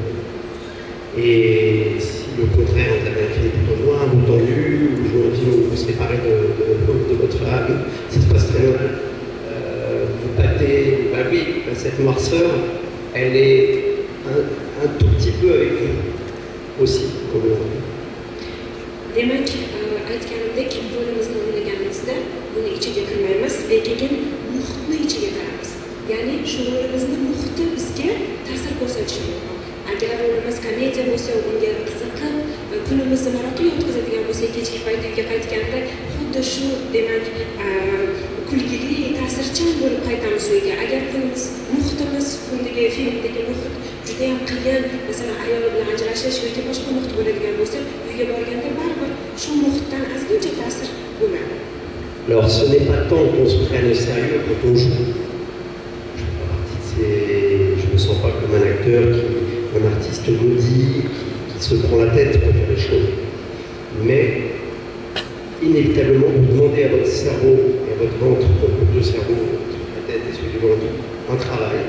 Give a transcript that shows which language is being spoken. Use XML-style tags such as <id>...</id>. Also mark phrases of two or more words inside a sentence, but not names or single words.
<fr>Et si au contraire vous avez un film plutôt noir ou tendu, ou jouez un film où vous vous séparez de votre femme, ça se passe très mal. Vous battez, bah oui, cette noirceur, elle est un tout petit peu avec vous aussi, comme on dit.</fr> <uz>Demak, aytganimdek, rolimizni o'ylaganimizda buni ichiga kirmaymiz, lekin muhitni ichiga kiramiz. Ya'ni shu rolimizni muhiti bizga ta'sir ko'rsatishi mumkin. Agar rolimiz komediya bo'lsa, unga qiziqib, kunimizni maroqli o'tkazadigan bo'lsa, kechki payt uyga qaytganda xuddi shu demak kulgili, ta'sirchan bo'lib qaytamiz uyga. Agar kunimiz, muhitimiz, kundagi filmdagi muhit juda ham qiyin, masalan, ayol bilan ajrashish yoki boshqa muhit bo'ladigan bo'lsa, uyga borganda baribir shu muhitdan ozgincha ta'sir bo'ladi.</uz> <fr>Alors, ce n'est pas tant qu'on se prenne au sérieux quand on joue. Je ne me sens pas comme un acteur, un artiste maudit, qui se prend la tête pour faire les choses. Mais, inévitablement, vous demandez à votre cerveau et à votre ventre, votre deux cerveaux, la tête et celui du ventre, un travail.</fr>